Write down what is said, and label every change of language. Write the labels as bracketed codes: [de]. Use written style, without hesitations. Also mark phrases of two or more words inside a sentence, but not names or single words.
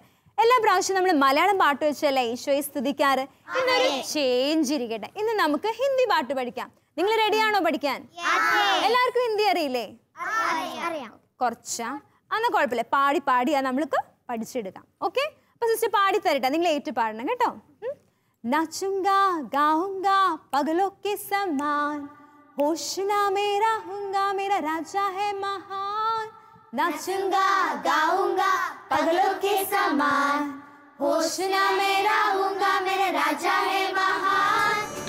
[ml] എല്ലാ പ്രാവശ്യവും നമ്മൾ മലയാളം പാട്ട് വെച്ചല്ലേ ഈശോയെ സ്തുതിക്കാറ്. ഇന്നൊരു ചേഞ്ച് ഇരിക്കട്ടെ, ഇന്ന് നമുക്ക് ഹിന്ദി പാട്ട് പഠിക്കാം. നിങ്ങൾ റെഡിയാണോ പഠിക്കാൻ? എല്ലാവർക്കും ഹിന്ദി അറിയില്ലേ? കുറച്ചാ, എന്നാ കുഴപ്പമില്ല, പാടി പാടിയാ നമ്മൾക്ക് പഠിച്ചെടുക്കാം. ഓക്കെ, അപ്പൊ സിസ്റ്റർ പാടി തരട്ടെ, നിങ്ങൾ ഏറ്റു പാടണം കേട്ടോ. [hi] नाचूंगा गाऊंगा पगलों के समान, होश ना मेरा हूंगा, मेरा राजा है महान. नाचूंगा गाऊंगा पगलों के समान, होश ना मेरा हूंगा, मेरा राजा है महान.